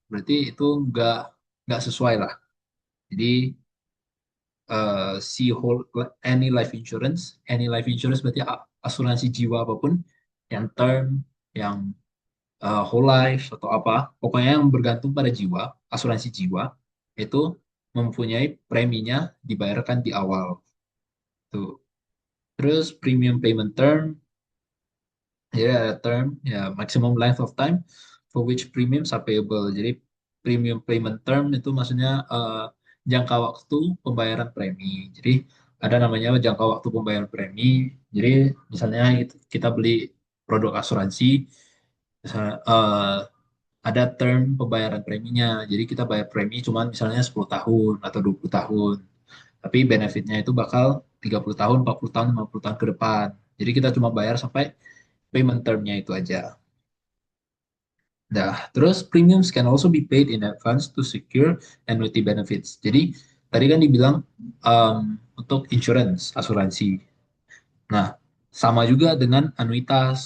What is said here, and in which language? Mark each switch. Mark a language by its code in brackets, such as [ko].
[id] Berarti itu nggak sesuai lah. Jadi si whole any life insurance berarti asuransi jiwa apapun, yang term, yang whole life atau apa, pokoknya yang bergantung pada jiwa, asuransi jiwa itu mempunyai preminya dibayarkan di awal tuh. Terus [en] premium payment term, ya term ya maximum length of time for which premiums are payable. [id] Jadi premium payment term itu maksudnya jangka waktu pembayaran premi. Jadi ada namanya jangka waktu pembayaran premi. Jadi misalnya kita beli produk asuransi, misalnya, ada term pembayaran preminya. Jadi kita bayar premi cuma misalnya 10 tahun atau 20 tahun. Tapi benefitnya itu bakal 30 tahun, 40 tahun, 50 tahun ke depan. Jadi kita cuma bayar sampai payment termnya itu aja. Nah, terus [en] premiums can also be paid in advance to secure annuity benefits. [id] Jadi tadi kan dibilang untuk insurance, asuransi. Nah, sama juga dengan anuitas.